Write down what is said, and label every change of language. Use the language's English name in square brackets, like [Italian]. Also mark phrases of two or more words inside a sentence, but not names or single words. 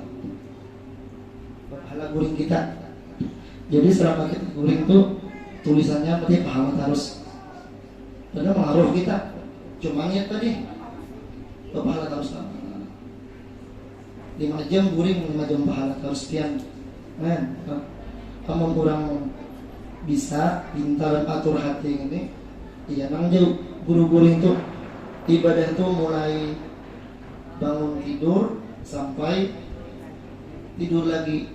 [Banjar] Bapahala guring kita. [Indonesian] Jadi selama kita guring tuh tulisannya berarti pahala terus. Karena mengaruh kita. Cuma niat tadi pahala terus. 5 jam guring, 5 jam pahala terus sekian. Kamu kurang bisa pintar atur hati ini. Iya, nang jauh guru-guru itu ibadah itu mulai bangun tidur sampai tidur lagi.